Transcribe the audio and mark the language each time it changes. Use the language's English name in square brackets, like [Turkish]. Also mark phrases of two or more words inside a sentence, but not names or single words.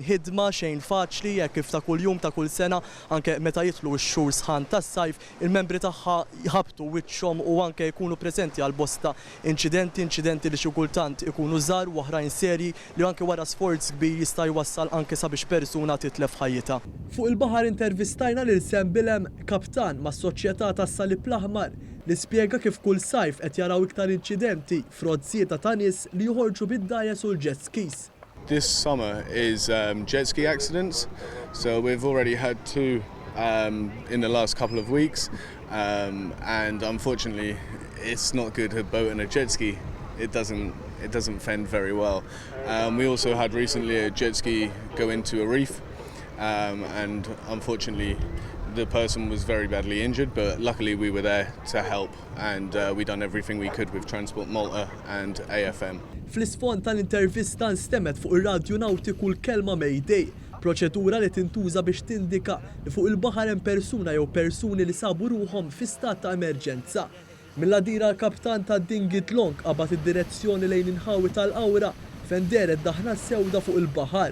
[Maltese] Ħidma xejn faċli jekk kif ta' kuljum ta' kull sena anke meta jitlu x-xhur sħan tas-sajf, il-membri tagħha jħabtu wiċċhom u anke jkunu preżenti għal bosta inċidenti li xi kultant ikunu żgħar u oħrajn serji li anke wara sforz kbir jista' jwassal anke sabiex persuna titlef ħajjitha. Fuq il-baħar intervistajna lil Sam Bilem, kaptan mas-soċjetà tas-Salib l-Aħmar, li spjega kif kull sajf qed jaraw iktar inċidenti f'rodzieta ta' nies li joħorġu bid-dgħajjes u l- [English] jet skis. This summer is jet ski accidents, so we've already had two in the last couple of weeks, and unfortunately it's not good a boat and a jet ski. It doesn't fend very well. We also had recently a jet ski go into a reef, and unfortunately the person was very badly injured, but luckily we were there to help, and we done everything we could with Transport Malta and AFM. [Maltese] Fl-isfond tal-intervista nstemet fuq ir-radju nawtiku l-kelma Mayday, proċedura li tintuża biex tindika li fuq il-baħar hemm persuna jew persuni li sabu ruhom fi stat ta' emerġenza. Mill-għadira l-kaptan ta' dingi Tlong qabad id-direzzjoni lejn inħawi tal-qawra fejn deret daħna sewda fuq il-baħar.